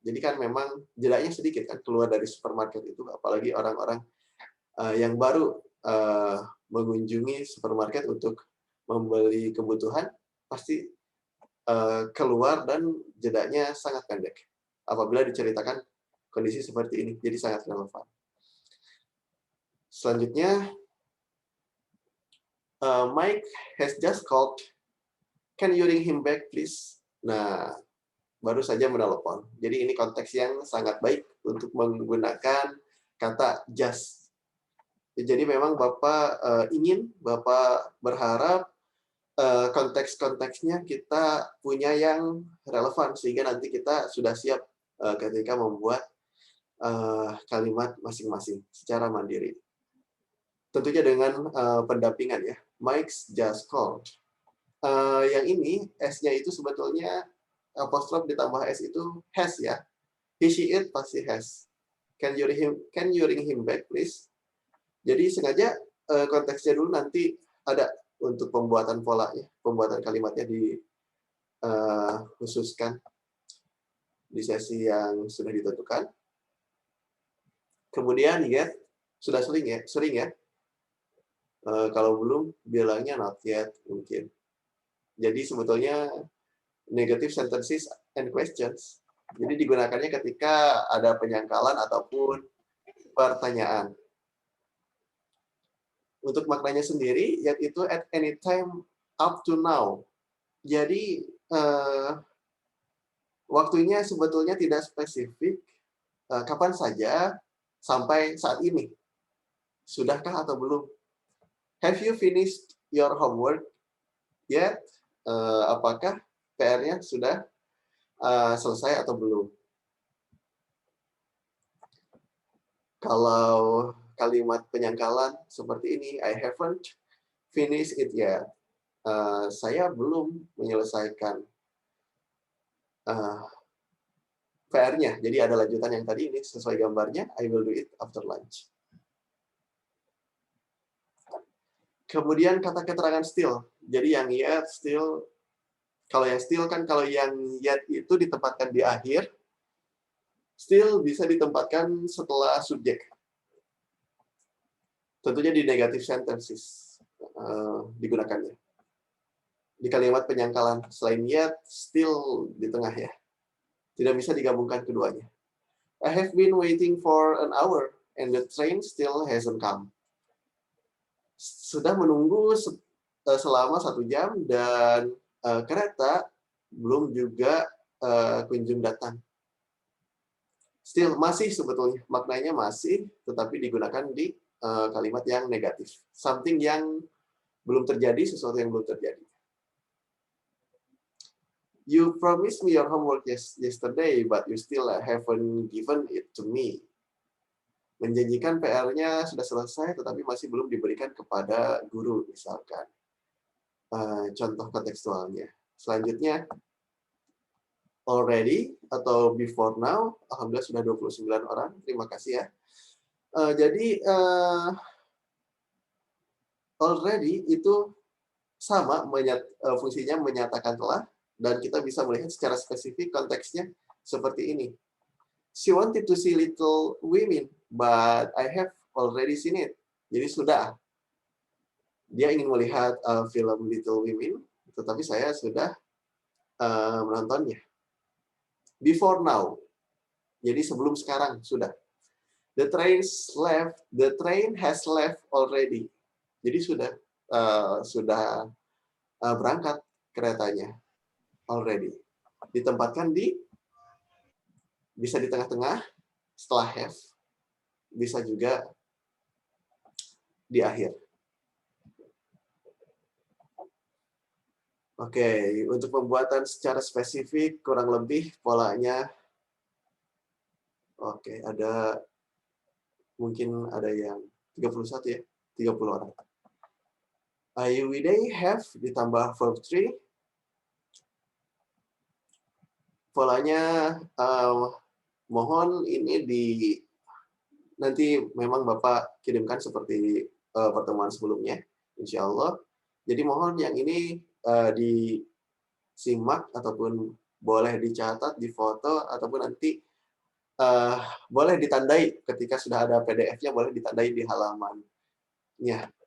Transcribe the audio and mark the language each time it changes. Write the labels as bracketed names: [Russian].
[Indonesian] Jadi kan memang jedanya sedikit kan keluar dari supermarket itu, apalagi orang-orang yang baru mengunjungi supermarket untuk membeli kebutuhan, pasti keluar dan jedanya sangat pendek. Apabila diceritakan kondisi seperti ini, jadi sangat relevan. Selanjutnya, [English] Mike has just called. Can you ring him back, please? [Indonesian] Nah, baru saja menelepon. Jadi ini konteks yang sangat baik untuk menggunakan kata just. Jadi memang Bapak Bapak berharap konteks-konteksnya kita punya yang relevan, sehingga nanti kita sudah siap ketika membuat kalimat masing-masing secara mandiri. Tentunya dengan pendampingan ya. [English] Mike's just called. [Indonesian] Yang ini S-nya itu sebetulnya apostrof ditambah S itu has ya. [English] He, she, it [Indonesian] pasti [English] has. Can you ring him back, please? [Indonesian] Jadi sengaja konteksnya dulu nanti ada untuk pembuatan polanya, pembuatan kalimatnya khususkan di sesi yang sudah ditentukan. Kemudian yet sudah sering ya. Kalau belum bilangnya [English] not yet [Indonesian] mungkin. Jadi sebetulnya [English] negative sentences and questions. [Indonesian] Jadi digunakannya ketika ada penyangkalan ataupun pertanyaan. Untuk maknanya sendiri, yaitu [English] at any time up to now. [Indonesian] Jadi waktunya sebetulnya tidak spesifik, kapan saja sampai saat ini. Sudahkah atau belum? [English] Have you finished your homework yet? [Indonesian] Apakah PR-nya sudah selesai atau belum? Kalau kalimat penyangkalan seperti ini, [English] I haven't finished it yet. [Indonesian] Saya belum menyelesaikan PR-nya. Jadi ada lanjutan yang tadi ini sesuai gambarnya, [English] I will do it after lunch. [Indonesian] Kemudian kata keterangan still. Jadi yang yet, still, kalau yang still kan kalau yang yet itu ditempatkan di akhir, still bisa ditempatkan setelah subjek. Tentunya di negative sentences digunakannya. Di kalimat penyangkalan, selain yet, still di tengah ya. Tidak bisa digabungkan keduanya. [English] I have been waiting for an hour and the train still hasn't come. [Indonesian] Sudah menunggu selama 1 jam dan kereta belum juga kunjung datang. Still, masih sebetulnya. Maknanya masih, tetapi digunakan di kalimat yang negatif. Something yang belum terjadi, sesuatu yang belum terjadi. [English] You promised me your homework yesterday, but you still haven't given it to me. [Indonesian] Menjanjikan PR-nya sudah selesai, tetapi masih belum diberikan kepada guru, misalkan. Contoh kontekstualnya. Selanjutnya, already atau before now, alhamdulillah sudah 29 orang, terima kasih ya. Jadi, already itu sama, fungsinya menyatakan telah, dan kita bisa melihat secara spesifik konteksnya seperti ini. [English] She wanted to see Little Women, but I have already seen it. [Indonesian] Jadi sudah. Dia ingin melihat film Little Women, tetapi saya sudah menontonnya. [English] Before now. [Indonesian] Jadi sebelum sekarang, sudah. [English] The train has left already. [Indonesian] Jadi sudah berangkat keretanya. Already. Ditempatkan bisa di tengah-tengah, setelah have, bisa juga di akhir. Oke, untuk pembuatan secara spesifik, kurang lebih polanya, oke, mungkin ada yang 31 ya, 30 orang. [English] You we they have [Indonesian] ditambah [English] verb 3. [Indonesian] Polanya mohon ini nanti memang Bapak kirimkan seperti pertemuan sebelumnya, insya Allah. Jadi mohon yang ini disimak ataupun boleh dicatat, difoto, ataupun nanti boleh ditandai ketika sudah ada PDF-nya, boleh ditandai di halamannya.